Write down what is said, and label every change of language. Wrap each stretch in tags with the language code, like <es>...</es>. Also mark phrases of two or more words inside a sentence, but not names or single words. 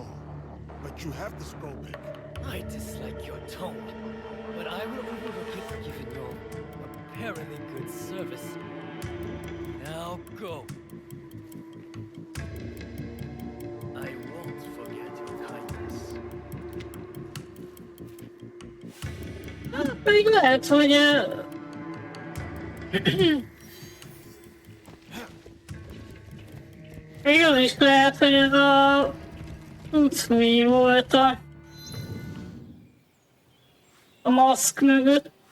<en>But you have the scroll back. I dislike your tone, but I will overlook it given your apparently good service. Now go. I won't forget your kindness.</en> <hu>Pedig lehet, hogy... Még az is lehet, hogy ez a... Ucmi volt a maszk mögött.</hu>